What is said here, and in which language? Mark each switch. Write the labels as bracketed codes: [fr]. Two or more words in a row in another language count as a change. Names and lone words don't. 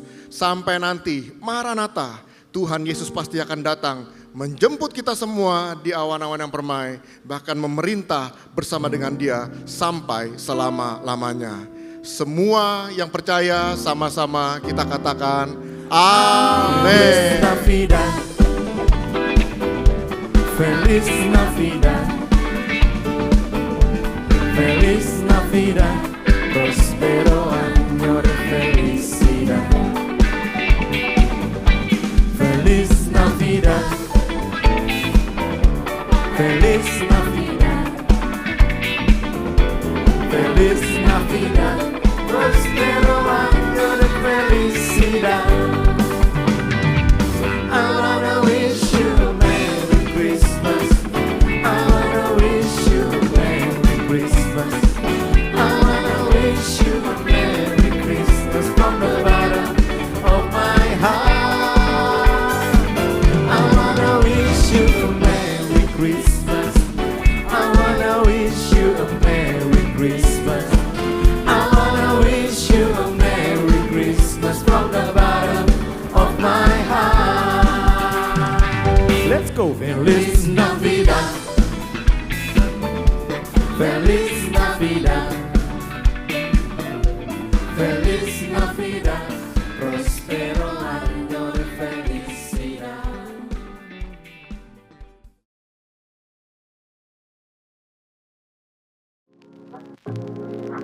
[id] Sampai nanti Maranatha, Tuhan Yesus pasti akan datang menjemput kita semua di awan-awan yang permai, bahkan memerintah bersama dengan Dia sampai selama-lamanya. Semua yang percaya sama-sama kita katakan amin. [es] Feliz Navidad, Feliz Navidad, próspero año de felicidad. Feliz Navidad, Feliz Navidad, Feliz Navidad, próspero año de felicidad. [en] I wanna wish you a Merry Christmas. I wanna wish you a Merry Christmas. I wanna wish you a Merry Christmas from the bottom of my heart. I wanna wish you a Merry Christmas. I wanna wish you a Merry Christmas. I wanna wish you a Merry Christmas from the bottom of my heart. Let's go. [es] Feliz Navidad, Feliz Navidad, Feliz Navidad, próspero año de felicidad.